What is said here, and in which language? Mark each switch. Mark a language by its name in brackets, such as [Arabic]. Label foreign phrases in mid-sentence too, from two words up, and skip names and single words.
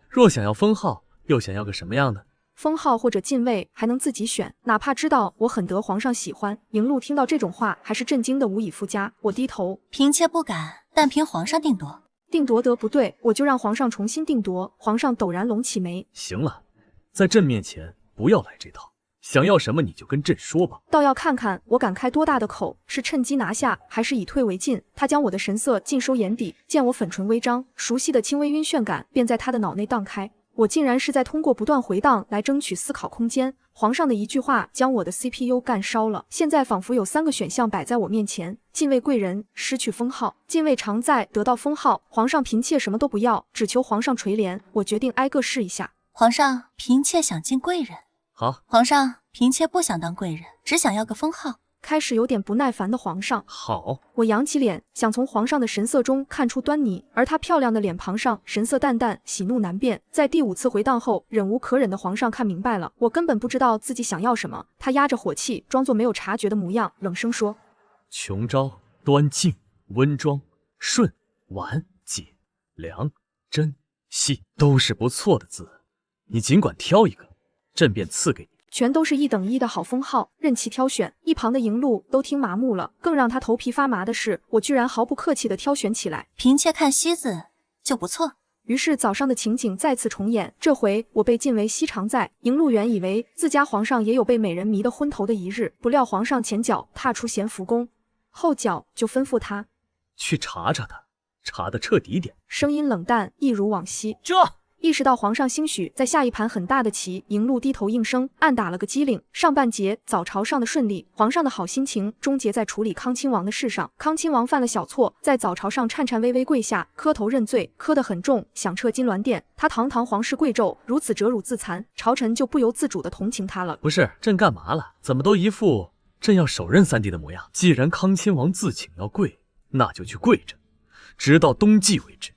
[Chinese] 若想要封號，又想要個什麼樣的？封號或者進位還能自己選，哪怕知道我很得皇上喜歡。迎路聽到這種話，還是震驚的無以復加。我低頭，嬪妾不敢，但憑皇上定奪。定奪得不對，我就讓皇上重新定奪。皇上陡然攏起眉。行了，在朕面前不要來這套，想要什麼你就跟朕說吧。倒要看看我敢開多大的口，是趁機拿下，還是以退為進。他將我的神色盡收眼底，見我粉唇微張，熟悉的輕微暈眩感便在他的腦內蕩開。我竟然是在通過不斷回蕩來爭取思考空間。皇上的一句話將我的 CPU 幹燒了。現在仿佛有3個選項擺在我面前：晉位貴人失去封號，晉位常在得到封號，皇上嬪妾什麼都不要，只求皇上垂憐。我決定挨個試一下。皇上，嬪妾想進貴人。好。皇上，嬪妾不想當貴人，只想要個封號。開始有點不耐煩的皇上。好。我揚起臉，想從皇上的神色中看出端倪，而他漂亮的臉龐上神色淡淡，喜怒難辨。在第5次回蕩後，忍無可忍的皇上看明白了，我根本不知道自己想要什麼。他壓着火氣，裝作沒有察覺的模樣，冷聲說： 瓊昭、端靜、溫莊、順、婉、解、良、真、細，都是不錯的字，你儘管挑一個，朕便賜給你。全都是1等1的好封號，任其挑選。一旁的迎路都聽麻木了。更讓他頭皮發麻的是，我居然毫不客氣地挑選起來。嬪妾看西字就不錯。於是早上的情景再次重演，这回我被晋为西常在。迎路原以為自家皇上也有被美人迷得昏頭的一日，不料皇上前腳踏出咸福宮，後腳就吩咐他去查查他，查得徹底點。聲音冷淡，一如往昔。這意識到皇上興許在下一盤很大的棋，迎路低頭應聲，暗打了個機靈。上半節早朝上的順利，皇上的好心情終結在處理康親王的事上。康親王犯了小錯，在早朝上顫顫巍巍跪下，磕頭認罪，磕得很重，響徹金鑾殿。他堂堂皇室貴胄，如此折辱自殘，朝臣就不由自主地同情他了。不是，朕幹嘛了？怎麼都一副朕要手刃三弟的模樣？既然康親王自請要跪，那就去跪着，直到冬季為止。